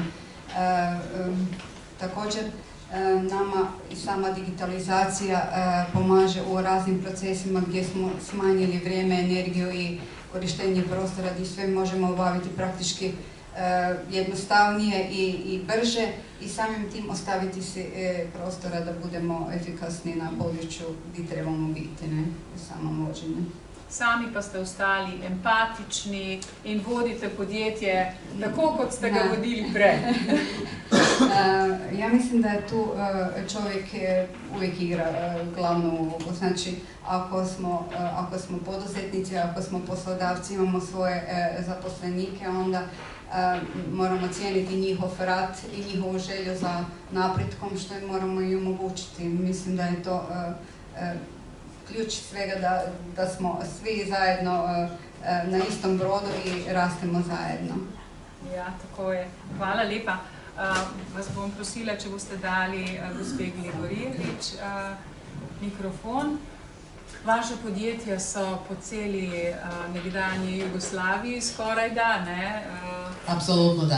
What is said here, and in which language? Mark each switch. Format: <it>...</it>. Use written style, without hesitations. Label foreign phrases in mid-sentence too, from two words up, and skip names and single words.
<hr>Također, nama i sama digitalizacija pomaže u raznim procesima gdje smo smanjili vrijeme, energiju i korištenje prostora, gdje sve možemo obaviti praktički jednostavnije i brže i samim tim ostaviti si prostora da budemo efikasni na području gdje trebamo biti, ne, u samom vođenju.</hr> <sl>Sami pa ste ostali empatični in vodite podjetje tako, kot ste ga vodili prej.</sl> <hr>Ja mislim da je tu čovjek uvijek igra glavnu ulogu. Znači, ako smo poduzetnici, ako smo poslodavci, imamo svoje zaposlenike, onda moramo cijeniti njihov rad i njihovu želju za napretkom, što im moramo i omogućiti. Mislim da je to ključ svega da smo svi zajedno na istom brodu i rastemo zajedno.</hr> <sl>Ja, tako je. Hvala lepa. Vas bom prosila, če boste dali gospe Gligorijevič mikrofon. Vaše podjetja so po celi nekdanji Jugoslaviji skoraj da, ne?</sl> <sr>Absolutno da.</sr>